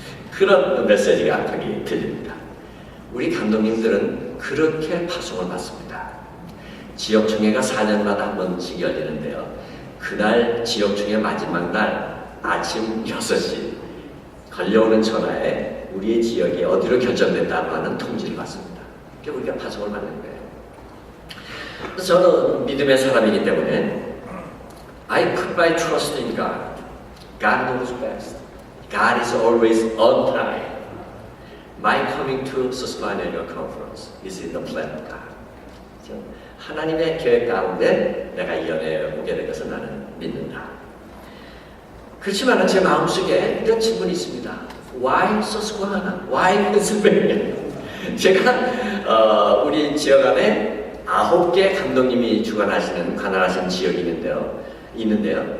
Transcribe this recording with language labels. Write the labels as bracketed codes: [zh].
[ko] 그런 메시지가 거기 들립니다. 우리 감독님들은 그렇게 파송을 받습니다. 지역총회가 4년마다 한 번씩 열리는데요. 그날 지역총회 마지막 날 아침 6시 걸려오는 전화에 우리의 지역이 어디로 결정된다고 하는 통지를 받습니다. 그러니까 우리가 파송을 받는 거예요. 그래서 저는 믿음의 사람이기 때문에 [en] I put my trust in God. God knows best. God is always on time. My coming to Susquehanna Annual Conference is in the plan of God. [ko] 하나님의 계획 가운데 내가 이 연회에 오게 된 것을 나는 믿는다. 그렇지만 제 마음속에 이런 질문이 있습니다. [en] Why Susquehanna? Why Pennsylvania? [ko] 제가 우리 지역 안에 9개 감독님이 주관하시는 관할하시는 지역이 있는데요.